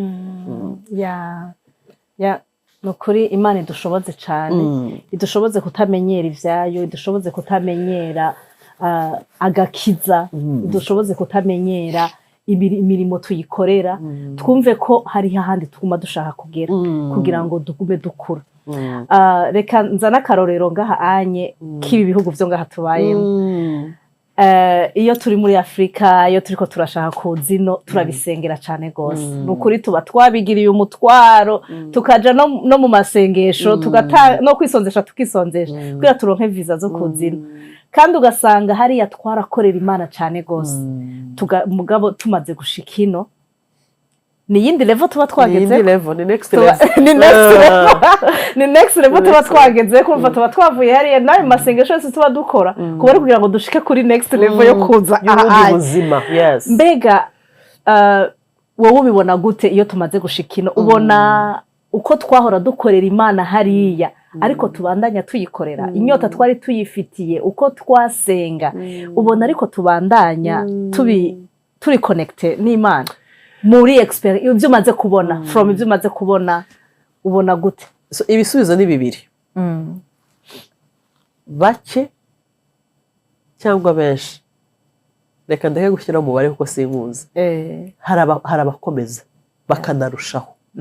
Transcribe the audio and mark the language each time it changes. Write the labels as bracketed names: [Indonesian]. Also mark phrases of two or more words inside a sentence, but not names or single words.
[Rundi] Nukuri Imana idushoboze cyane, idushoboze kutamenyera ivyayo, idushoboze kutamenyera agakiza, idushoboze kutamenyera imirimo tuyikorera, twumve ko hari ahandi tuguma dushaka kugera kugira ngo dugume dukura. Reka nzana akarorero ngaha anye k'ibi bihugu byo ngaha tubayemo. Iyo turi muri Afrika, iyo turiko turashaka kuzino, turabisengera cyane gose. Nukuri tuba twabigiriye umutwaro, tukaja no mu masengesho, no kwisonzesha tukisonzesha kugira turonke visa zo kuzino. Kandi ugasanga hariya twarakorera Imana cyane gose. Mugabo tumaze gushika ino, ni yindi level tuba twageze, ni [English] next level, [Rundi] ni [English] next level [Rundi] tuba twageze, kumva tuba twavuye hariya nayo masengesho yose tuba dukora kubera kugira ngo dushike kuri [English] next level [Rundi] yo kuza ubuzima. Yes. Mbega wowe ubibona gute iyo tumaze gushika ino? Ubona uko twahora dukorera Imana hariya ariko tubandanya tuyikorera, inyota twari tuyifitiye, uko twasenga, ubona ariko tubandanya turi connecte n'Imana muri experience ibyo umaze kubona, from ibyo umaze kubona, ubona gute? [Kinyarwanda] So ibisubizo ni bibiri, bake cyangwa benshi. Reka ndeke gushyira umubare kuko sinkuzi. Hari abakomeza bakanarushaho.